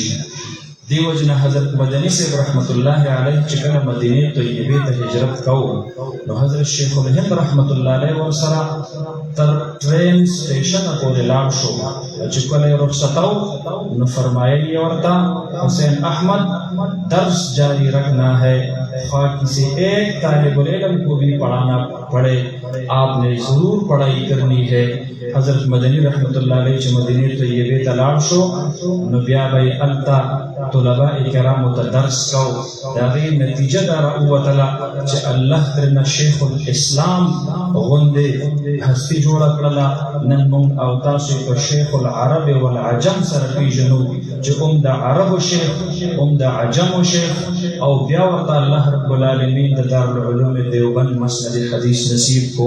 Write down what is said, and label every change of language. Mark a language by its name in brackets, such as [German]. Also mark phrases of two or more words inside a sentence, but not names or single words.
[Pashto] دیو جن حضرت مدنی صاحب [Arabic] رحمت الله علیه [Pashto] چې کله مدینه طیبه ته هجرت کوو نو حضرت شیخ الهند رحمت الله علیه ورسره تر [English] ټرین سټیشن [Pashto] پورې لاړ شو. چې کله رخصتاو نو فرمایلی ورته [Urdu] حسین احمد درس جاری رکھنا ہے، خواہ کسی ایک طالب العلم کو بھی پڑھانا پڑے آپ نے ضرور پڑھائی کرنی ہے. [Pashto] حضرت مدنی [Arabic] رحمت الله علیه [Pashto] چې مدینه طیبه ته لاړ شو نو بیا به التا طلباء کرام ته درس کو. دا غي نتیجه دا راوتله چې الله ترنه شیخ الاسلام غوندې هستی جوړه کړله. نن موږ او تاسو په [Arabic] شیخ العرب والعجم [Pashto] سره پیژنو چې د عربو شیخ د عجمو شیخ او بیا ورته الله [Arabic] رب العالمین [Pashto] د دارالعلوم دیوبند مسند حدیث نصیب کو.